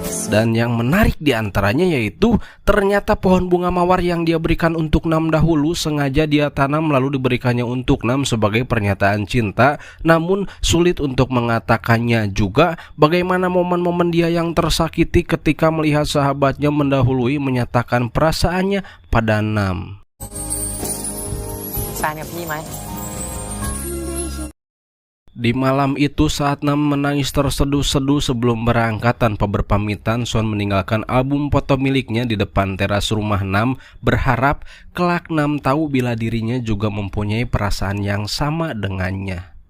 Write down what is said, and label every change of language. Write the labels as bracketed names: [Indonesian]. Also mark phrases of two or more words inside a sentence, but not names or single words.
[Indonesian] Dan yang menarik diantaranya yaitu ternyata pohon bunga mawar yang dia berikan untuk Nam dahulu sengaja dia tanam lalu diberikannya untuk Nam sebagai pernyataan cinta. Namun sulit untuk mengatakannya juga bagaimana momen-momen dia yang tersakiti ketika melihat sahabatnya mendahului menyatakan perasaannya pada Nam. [Thai] แฟนกับพี่ไหม [Indonesian] Di malam itu saat Nam menangis terseduh-seduh sebelum berangkat tanpa berpamitan, Son meninggalkan album foto miliknya di depan teras rumah Nam, berharap kelak Nam tahu bila dirinya juga mempunyai perasaan yang sama dengannya.